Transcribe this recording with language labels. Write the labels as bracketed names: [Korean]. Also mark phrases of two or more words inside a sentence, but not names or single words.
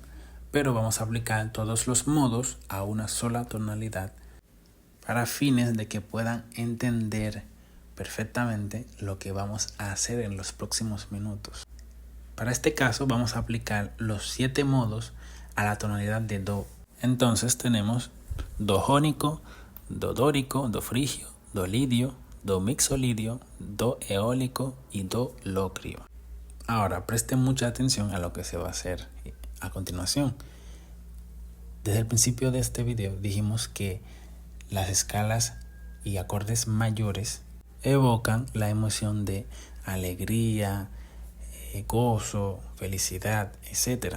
[Spanish] Pero vamos a aplicar todos los modos a una sola tonalidad para fines de que puedan entender perfectamente lo que vamos a hacer en los próximos minutos. Para este caso vamos a aplicar los 7 modos a la tonalidad de Do. Entonces tenemos Do jónico, Do dórico, Do frigio, Do lidio, Do mixolidio, Do eólico y Do locrio. Ahora presten mucha atención a lo que se va a hacer a continuación. Desde el principio de este video dijimos que las escalas y acordes mayores evocan la emoción de alegría, gozo, felicidad, etc.